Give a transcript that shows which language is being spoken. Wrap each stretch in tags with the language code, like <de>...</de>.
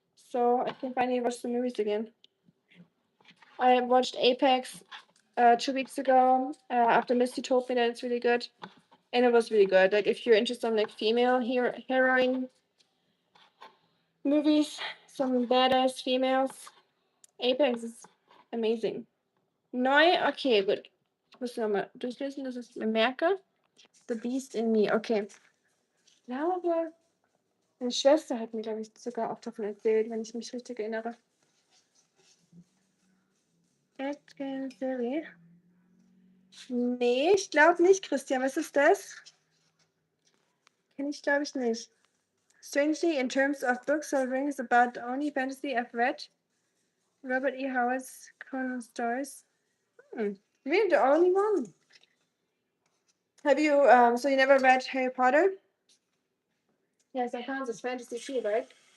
<en>So I can finally watch the movies again. I watched Apex 2 weeks ago after Misty told me that it's really good. And it was really good. Like if you're interested in like female heroine movies, some badass females, Apex is amazing.</en> <de>Neu, okay, gut. Ich muss nochmal durchlesen, dass ich es mir merke. The Beast in Me, okay. Ich glaube, meine Schwester hat mir, glaube ich, sogar auch davon erzählt, wenn ich mich richtig erinnere. Serie? Nee, ich glaube nicht, Christian. Was ist das? Kenne ich, glaube ich, nicht.</de> <en>Strangely, in terms of books or rings about the only fantasy I've read, Robert E. Howard's Conan stories. Really, the only one. Have you, so you never read Harry Potter? Yes, I found this fantasy too, right?</en>